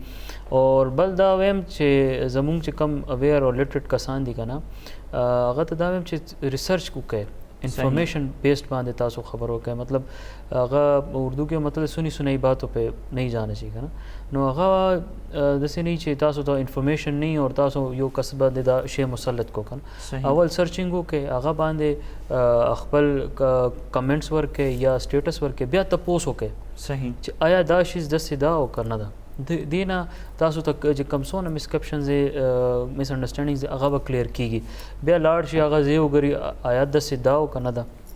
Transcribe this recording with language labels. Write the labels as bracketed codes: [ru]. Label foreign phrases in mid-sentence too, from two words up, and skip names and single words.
[ps] اور بل دا ویم چې زمونږ چې کوم اویر او لټریټ کسان دي که نه, هغه ته دا ویم چې ریسرچ وکړئ, [en] information based [ps] باندې تاسو خبر وکړئ. مطلب هغه اردو کې مطلب [ur] سنی باتوں پہ نہیں جانا چاہیے نا, [ps] نو هغه داسې نه چې تاسو ته انفارمیشن نه اور تاسو یو کس باندې دا شی مسلط کو کنه, اول سرچینګ وکړئ, هغه باندې خپل کمنټس ورکړئ یا سټیټس ورکړئ, بیا تپوس وکړئ صحیح چې آیا دا شیز داسې دا او که نه ده. دینا تاسو ته چې کوم څونه [en] misconceptions misunderstandings [ps] هغه به کلیر کیږي, بیا لاړ شي هغه ځای وګوري آیا داسې دا او که نه ده.